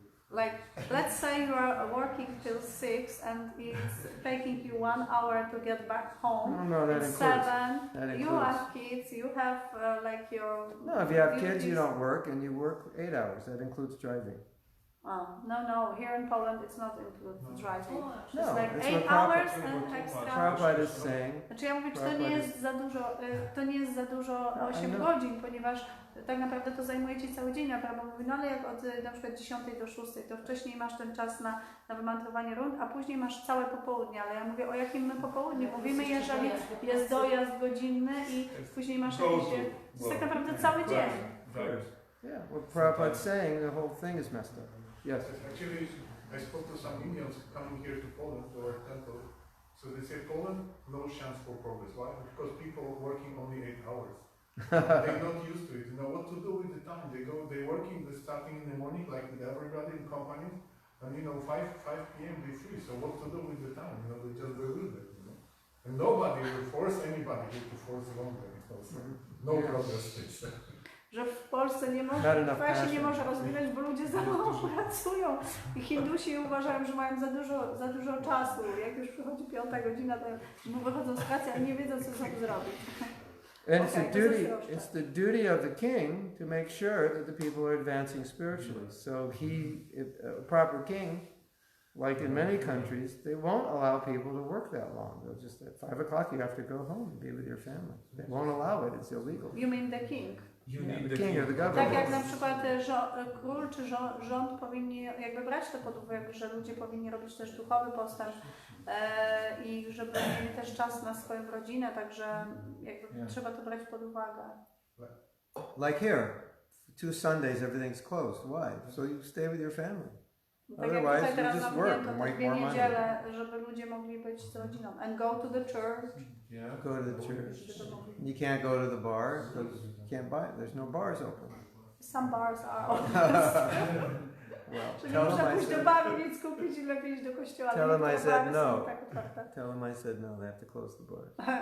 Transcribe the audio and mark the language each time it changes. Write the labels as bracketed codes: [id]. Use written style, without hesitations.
[en] Like, let's say you are working till 6 and it's taking you 1 hour to get back home. No, that includes 7. You have kids, you have like your... No, if you have kids, you don't work, and you work 8 hours. That includes driving. No. Here in Poland, it's not included driving. No, it's like it's 8 hours and extra. Prabhupada is saying. [pl] Znaczy ja mówię, czy to nie jest za dużo 8 godzin, ponieważ tak naprawdę to zajmuje ci cały dzień, a Prabhupada mówi, no ale jak od na przykład 10 do 6, to wcześniej masz ten czas na wymantrowanie rund, a później masz całe popołudnie, ale ja mówię, o jakim my popołudniu mówimy, jeżeli jest dojazd godzinny i później masz jakieś... To jest tak naprawdę cały dzień. [en] Yeah, what Prabhupada's saying, the whole thing is messed up. Yes. Actually, I spoke to some Indians coming here to Poland, to our temple. So they say Poland, no chance for progress. Why? Because people are working only 8 hours. They're not used to it. You know what to do with the time. They're working, they're starting in the morning like with everybody in companies. And 5 p.m. they're free. So what to do with the time? They just go with it. And nobody will force anybody to force longer. Because no progress. [pl] Że w Polsce się nie może rozwijać, bo ludzie za mało pracują. I Hindusi uważają, że mają za dużo czasu. Jak już przychodzi 5 godzina, to wychodzą z pracy, a nie wiedzą, co sobie zrobić. [en] And it's the duty of the king to make sure that the people are advancing spiritually. So a proper king, like in many countries, they won't allow people to work that long. They'll just at 5 o'clock you have to go home and be with your family. They won't allow it. It's illegal. You mean the king? The king or the government. [pl] Tak jak na przykład król czy rząd powinni jakby brać to pod uwagę, że ludzie powinni robić też duchowy postęp i żeby mieli też czas na swoją rodzinę, także jakby trzeba to brać pod uwagę. [en] Like here, 2 Sundays everything's closed. Why? So you stay with your family. [pl] Tak jak tutaj teraz zamknięto te 2 niedziele, żeby ludzie mogli być z rodziną. [en] And go to the church. Go to the church. You can't go to the bar because you can't buy it. There's no bars open. Some bars are open. Well, [pl] nie można pójść do baru, nic kupić i lepiej iść do kościoła. [en] Tell them I said no. Tell them I said no. They have to close the bar.